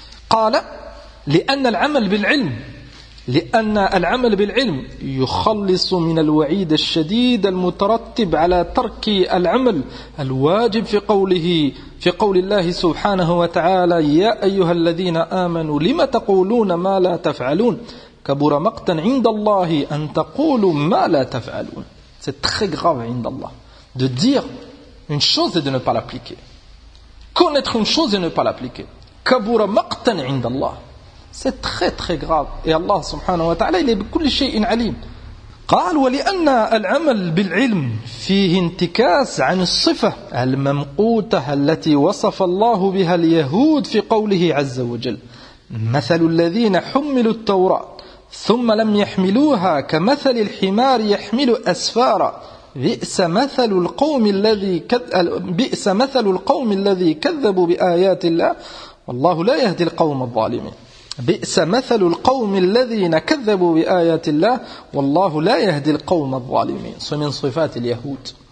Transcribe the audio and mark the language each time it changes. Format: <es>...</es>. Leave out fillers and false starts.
<ar>قال لأن العمل بالعلم لأن العمل بالعلم يخلص من الوعيد الشديد المترتب على ترك العمل الواجب في قوله في قول الله سبحانه وتعالى يا أيها الذين آمنوا لما تقولون ما لا تفعلون كبر مقتا عند الله أن تقولوا ما لا تفعلون c'est très grave عند الله de dire</ar> <fr>une chose et de ne pas l'appliquer connaître une chose et ne pas l'appliquer كبر مقتا عند الله C'est très très grave. Et Allah subhanahu wa ta'ala, il est كل شيء عليم.</fr> <ar>قال ولأن العمل بالعلم فيه انتكاس عن الصفة الممقوتة التي وصف الله بها اليهود في قوله عز وجل مثل الذين حملوا التوراة ثم لم يحملوها كمثل الحمار يحمل أسفارا بئس مثل القوم الذي كذبوا بآيات الله والله لا يهدي القوم الظالمين بئس مثل القوم الذين كذبوا بآيات الله والله لا يهدي القوم الظالمين من صفات اليهود</ar>